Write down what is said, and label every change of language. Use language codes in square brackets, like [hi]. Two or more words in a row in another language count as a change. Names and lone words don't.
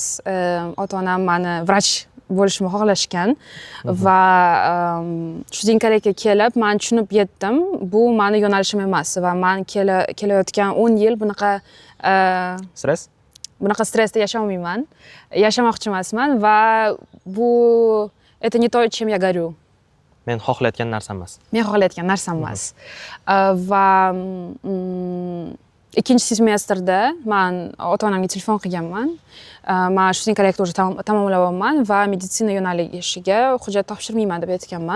[uz] Ota-onam meni vrach bo'lishimni xohlashgan va studenkalikka kelib men tushunib yetdim, bu meni yo'nalishim emas va men kelayotgan 10 yil bunaqa stressda yashamayman, yashamoqchi emasman va bu [ru] это не то, чем я горю. [uz] Men xohlayotgan narsam emas. Men xohlayotgan narsam emas. Va ikkinchi semestrda men ota-onamga telefon qilganman. Men studenkalikni уже tamomlayapman va meditsina yo'nalishiga hujjat topshirmayman deb aytganman.